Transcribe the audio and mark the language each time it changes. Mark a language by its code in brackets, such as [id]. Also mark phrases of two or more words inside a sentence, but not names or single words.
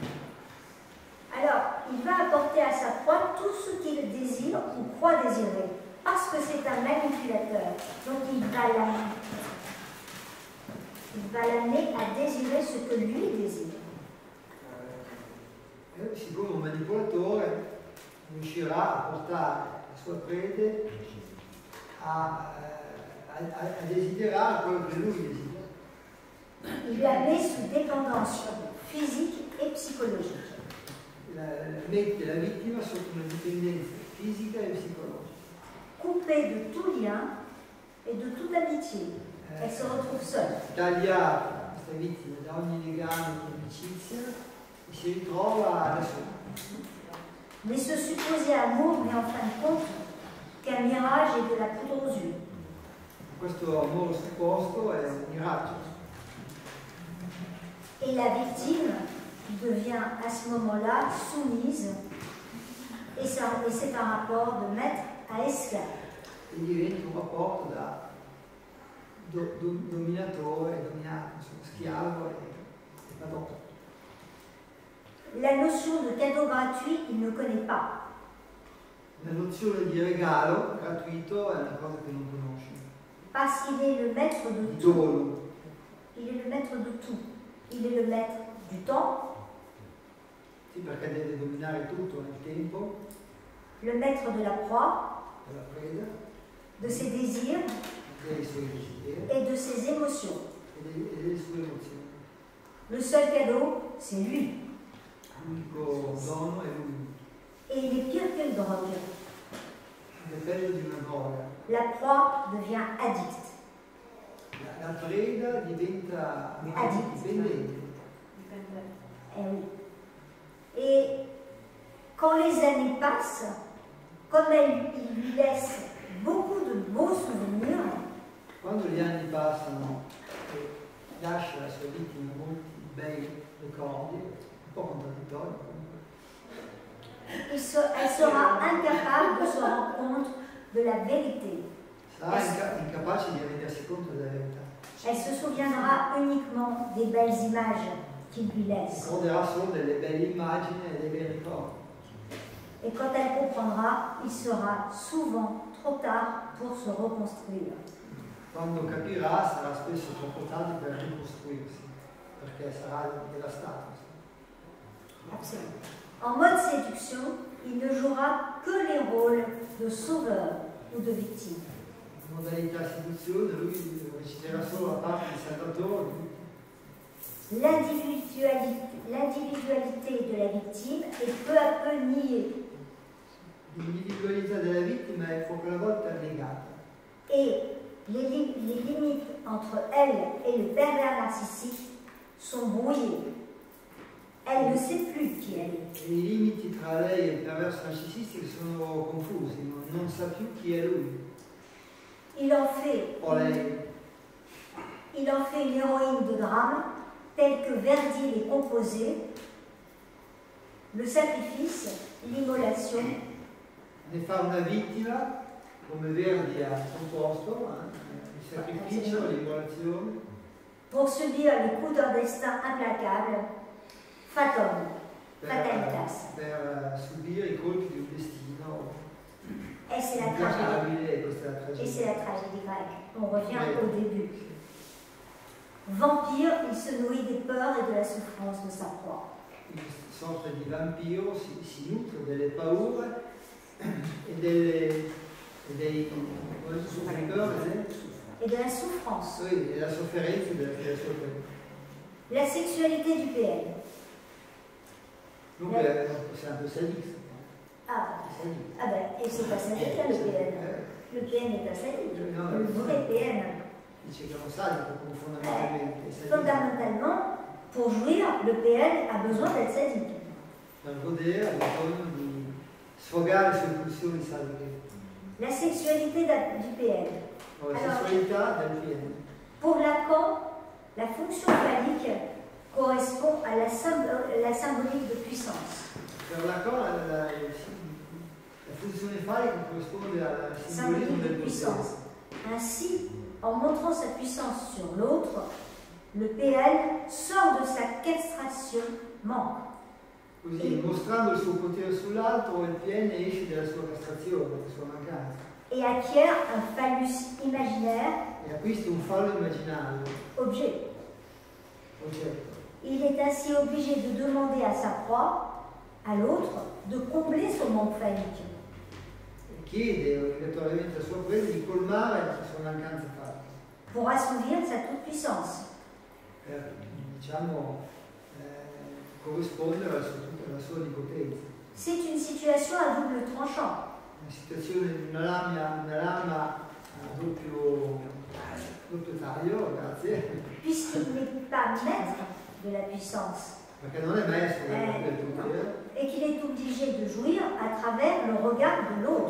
[fr] Alors, il va apporter à sa proie tout ce qu'il désire ou croit désirer, parce que c'est un manipulateur. Donc il va l'amener à désirer ce que lui désire. [it] Siccome un manipolatore riuscirà a portare la sua prede a desiderare quello che lui desidera. [fr] Il la met sous dépendance physique et psychologique. [it] Mette la vittima sotto una dipendenza fisica e psicologica. [fr] Coupée de tout lien et de toute amitié, elle se retrouve seule. [it] Tagliata questa vittima da ogni legame di amicizia e si ritrova da sola. [fr] Mais ce supposé amour n'est en fin de compte qu'un mirage et de la poudre aux yeux. [it] Questo amore supposto è un miraggio. [fr] Et la victime devient à ce moment-là soumise, et c'est un rapport de maître à esclave. [it] E diventa un rapporto da dominatore e dominato, insomma, schiavo e padrone. [fr] La notion de cadeau gratuit, il ne connaît pas. [it] La nozione di regalo gratuito è una cosa che non conosce. [fr] Parce qu'il est le maître de [it] Di [fr] tout. [it] dono. [fr] Il est le maître de tout. Il est le maître du temps, [it] Sì, perché deve dominare tutto nel tempo, [fr] le maître de la proie, [it] della preda, [fr] de ses désirs [it] dei suoi desideri [fr] et de ses émotions. [it] e delle sue emozioni. [fr] Le seul cadeau, c'est lui. [it] L'unico dono è lui. [fr] Et il est pire qu'une drogue. [it] È peggio di una droga. [fr] La proie devient addict. [it] La preda diventa dipendente. [fr] Eh oui. Et quand les années passent, comme il lui laisse beaucoup de beaux souvenirs, [it] Quando gli anni passano e lascia la sua vittima molti bei ricordi, un po' contraddittorio comunque, [fr] elle sera incapable de se rendre compte de la vérité. [it] sarà incapace di rendersi conto della verità. [fr] Elle se souviendra uniquement des belles images qu'il lui laisse. [it] Ricorderà solo delle belle immagini e dei bei ricordi. [fr] Et quand elle comprendra, il sera souvent trop tard pour se reconstruire. [it] Quando capirà sarà spesso troppo tardi per ricostruirsi, perché sarà devastato. [fr] Absolument. En mode séduction, il ne jouera que les rôles de sauveur ou de victime. [it] In modalità seduzione lui reciterà solo la parte di Salvatore. [fr] L'individualité de la victime est peu à peu niée. [it] L'individualità della vittima è poco alla volta negata. [fr] Et les limites entre elle et le pervers narcissique sont brouillées. Elle ne sait plus qui elle est. [it] E i limiti tra lei e il perverso narcisistico sono confusi, non sa più chi è lui [fr] Il en fait une héroïne de drame telle que Verdi les composait, le sacrifice, l'immolation. [it] Ne fa una vittima, come Verdi ha composto, il sacrificio, l'immolazione. [fr] Pour subir les coups d'un destin implacable, fatalitas. [it] Per subire i colpi di un destino [fr] Et c'est la [it] implacabile, e questa è la [fr] Et [it] tragedia. [fr] c'est la tragédie grecque. On revient Oui. au début. Vampire, il se nourrit des peurs et de la souffrance de sa proie. [it] Una sorta di vampiro si nutre delle paure e dei [fr] Et de la souffrance. [it] sì, e la sofferenza della sua preda. [fr] La sexualité du PN. [it] Dunque è un sadista. [fr] Ah, [it] Sadista. [fr] ah ben, et c'est pas sadique là, le PN. Le PN n'est pas sadique. Le vrai PN. [it] Dice che è un sadico fondamentalmente. È sadista. [fr] Fondamentalement, pour jouir, le PN a besoin d'être sadique. [it] Per godere ha bisogno di sfogare le sue pulsioni sadiche. [fr] La sexualité du PL. [it] La sessualità del PN. [fr] Pour Lacan, la fonction phallique correspond à la symbolique de puissance. [it] Per Lacan, la funzione phallica corrisponde al simbolismo del potere. [fr] Ainsi, en montrant sa puissance sur l'autre, le PL sort de sa castration manque. [it] Così, mostrando il suo potere sull'altro, il PN esce dalla sua castrazione, dalla sua mancanza. [fr] Et acquiert un phallus imaginaire. [it] E acquista un fallo immaginario. [fr] Objet. [it] Oggetto. [fr] Il est ainsi obligé de demander à sa proie, à l'autre, de combler son manque phallique. [it] Chiede obbligatoriamente alla sua presa di colmare la sua mancanza fallica. [fr] Pour assouvir sa toute-puissance. [it] Per, diciamo, corrispondere alla sua onnipotenza. [fr] C'est une situation à double tranchant. [it] Una situazione di una lama a doppio taglio, grazie. [fr] Puisqu'il n'est pas maître de la puissance. [it] Perché non è maestro del potere. [fr] Et qu'il est obligé de jouir à travers le regard de l'autre.